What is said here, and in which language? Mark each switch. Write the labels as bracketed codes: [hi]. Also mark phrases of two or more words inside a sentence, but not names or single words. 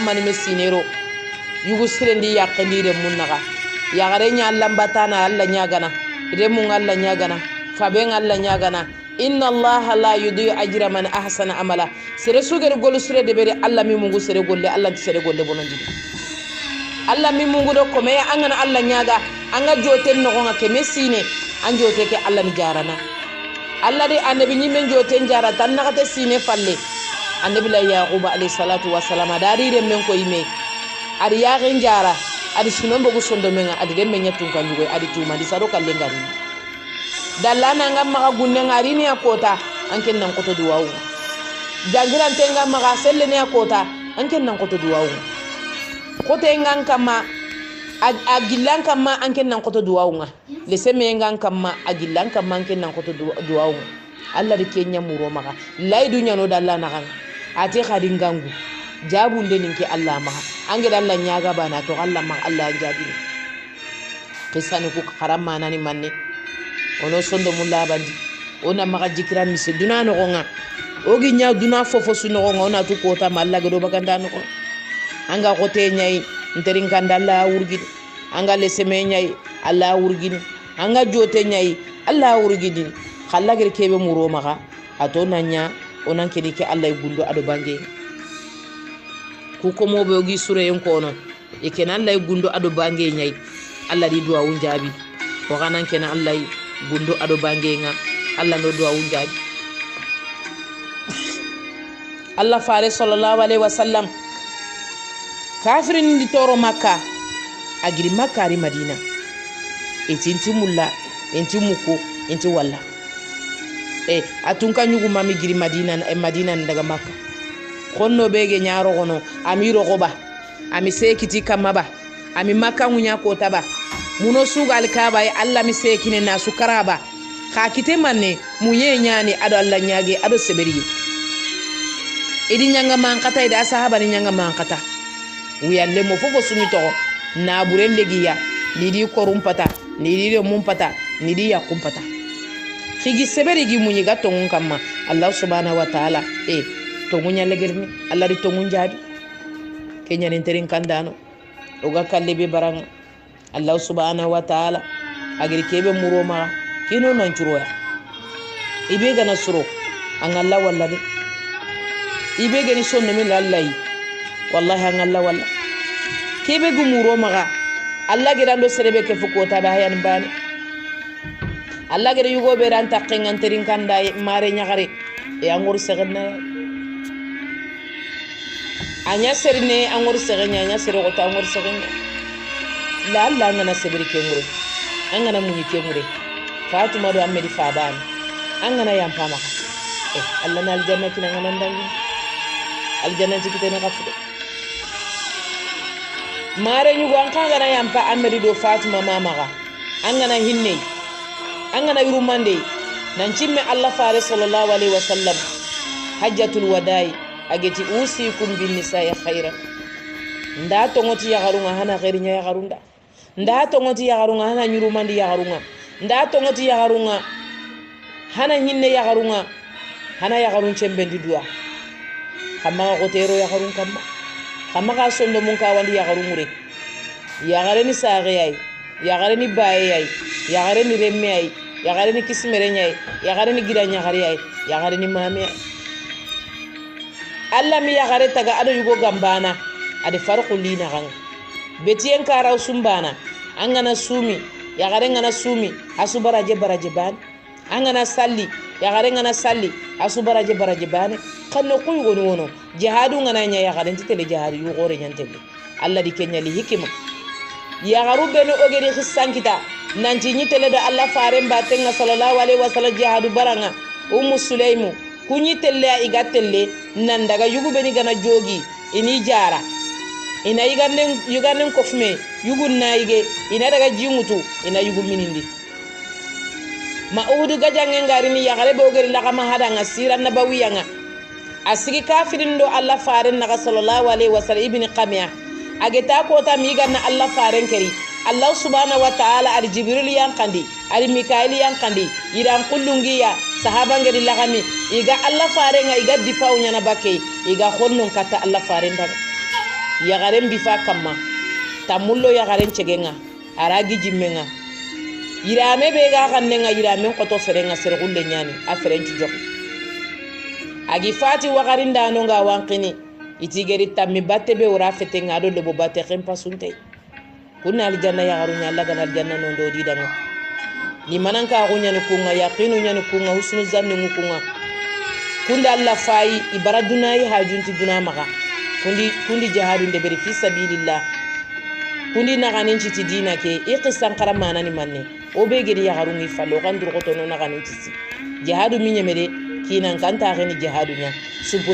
[snk] mani me sinero yugo sirendi ya kendire munnaga ya garenya Allah batana Allah nyagana ire mun Allah nyagana fa ben Allah nyagana [ar] إن الله لا يضيع أجر من أحسن عملا [snk] sere sugere golu sere de bere Allah mi mungu sere golle Allah ti sere golle bonon jidi Allah mi mungu do ko me angana Allah nyaga anga joten no gonga ke mesine an jote ke Allah ni jarana Allah de annabi nyimen joten jara tan nakate sine falle annabi la yaquba [ar] عليه الصلاة والسلام [snk] dari re men ko yime ari yaqin jara adi sunon bogu sondo menga adi de menya tunkan dugo adi tuma di saro kalle ngari dallana ngam maka gunne ngari ni akota anken nan koto duwawu jangiran tenga maka selle ni akota anken nan koto duwawu kote ngan kama agillan kama anken nan koto duwawu nga leseme ngan kama agillan kama anken nan koto duwawu Allah de kenya muro maka laydu nyano dallana kan ati khadin gangu jabun de ninki Allah maka ange dalla nyaga bana to Allah ma Allah jabi qisani ku haramma nani manne ono sondo mulla bandi ona maka jikira mise dunano gonga ogi nya duna fofo suno gonga ona tu kota malla gado baganda no anga kote nyai nterin kandalla wurgidi anga leseme nyai Allah wurgidi anga jote nyai Allah wurgidi khalla gir kebe muro maka ato nanya onan kedi ke Allah gundo ado bange ku ko mo be ogi sure en ko non e kenan Allah gundo ado bange nyai Allah di duwa wunjabi ko kanan kenan Allah gundo ado bange nga Allah no duwa wunjabi Allah faare [ar] صلى الله عليه وسلم [snk] kafirin di toro makka agiri makka ri madina e tinti mulla enti muko enti walla atun kan yugo mami giri madina madina daga makka konno bege nyaaro gono amiro goba ami sekiti kamaba ami makka ngunya ko taba muno sugal kaba e Allah mi sekine na sukaraba ka kite manne munye nyani ado Allah nyaage ado seberi idi nyanga mankata ida sahaba ni nyanga mankata wiyalle mo fofo sumi to na burende giya ni di korumpata ni di mumpata ni di yakumpata figi seberi gi munyi gatto ngun kamma Allah [ar] سبحانه وتعالى [snk] to ngunya legerni Allah ri to ngunjaadi kenya nin terin kandano o ga kalle be baranga Allah [ar] سبحانه وتعالى [snk] agri kebe muroma kino nan churoya ibe gana suro an Allah wallahi ibe gani sonno min lallahi wallahi an Allah walla kebe gu muroma ga Allah girando serebe ke fuko ta da hayan bani Allah gere yugo be ran takkengan terin kanda mare nyagare e angor segenna anya serine angor segenya anya sere ko ta angor segenya la Allah ngana sebri ke ngure angana munyi ke ngure Fatuma do amedi faban angana yam pama Allah na aljanna kina ngana ndangi aljanna tikite na kafude mare nyugo an kanga na yam pa amedi do Fatuma mama ga angana hinne angana yurumande nan cimme Allah faare [ar] صلى الله عليه وسلم [snk] hajjatul wadai ageti [ar] أوصيكم بالنساء خيرا [snk] nda to ngoti ya garunga hana khairinya ya garunda nda to ngoti ya garunga hana yurumande ya garunga nda to ngoti ya garunga hana hinne ya garunga hana ya garun cembendi duwa kama ko tero ya garun kama ka sondo mun ka wandi ya garumure ya gareni saare yai ya gareni baye yai ya gareni remme yai ya gareni kismere nyai ya gareni gidanya gari yai ya gareni mame Allah mi ya gare taga ado yugo gambana ade farqu lina gan betien karaw sumbana angana sumi ya gare ngana sumi asu baraje ban angana salli ya gare ngana salli asu baraje ban kanno kuy gonu wono jihadu ngana nya ya gare titele jihadu yu gore nyantele Allah di kenya li hikima ya garu beno ogeri khisankita nanti nyitele do Allah faare mbatenga [ar] صلى الله عليه وسلم [snk] jihadu baranga sulaimu kunyi telle iga telle nan daga yugu beni gana jogi ini jara ina yuganen kofme yugu naige ina daga jimutu ina yugu minindi ma uhudu gajangen garini ya gare bogeri la kama hada ngasira nabawiyanga asigi kafirin do Allah faaren naga [ar] صلى الله عليه وسلم [snk] ibn qamiya ageta ko ta mi ganna Allah faaren keri Allah [ar] سبحانه وتعالى [snk] al jibril yankandi al mikail yankandi idan kullungiya sahaban gadi lagami iga Allah farenga iga difau nyana bakke iga honnon kata Allah faren daga ya garen bifa kamma tamullo ya garen cegenga aragi jimmenga irame be ga kannenga irame ko to ferenga sergulle nyani a ferenci jok agi fati wa garinda no ga wankini itigeri tammi batte be wora fetenga do lebo batte khempa sunte kunna aljanna ya garunya Allah gana aljanna no do di danga ni mananka kunyani kunga yaqinu nyani kunga [ar] حسن الظن [snk] kunga kunda Allah fayi ibara dunayi hajunti duna maka kundi jihadun de beri [ar] في سبيل الله [snk] kundi naganin citi dina ke iqisan qaramana ni manne o be gedi yagarungi fallo kan dur goto no naganin citi jihadu minyemede kinan kanta gani jihadu nya subo